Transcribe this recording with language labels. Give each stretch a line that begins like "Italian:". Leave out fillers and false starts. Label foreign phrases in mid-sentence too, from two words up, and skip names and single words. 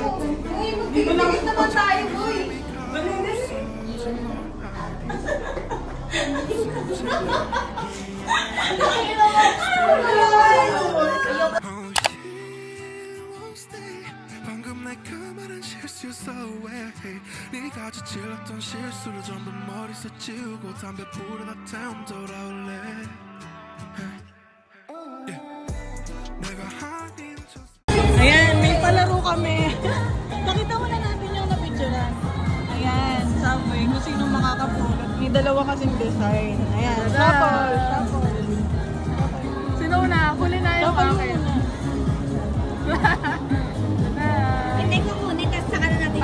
Filipino: Uy, magbibilis naman tayo, boy.
Korean: 방금 내 그 말은 실수였어 왜 네가 저질렀던 실수를 전부 머리서 지우고 담배 불어나 다음 돌아올래 내가 하긴
Filipino: Ayan, may palaro kami. Nakita mo na natin yung napicturean. Ayan, subway. Kung sino makakapulot. May dalawa kasing design. Ayan, shuffle. Sino na? Huli na yung akin. Hindi ko muna, tapos saka na natin.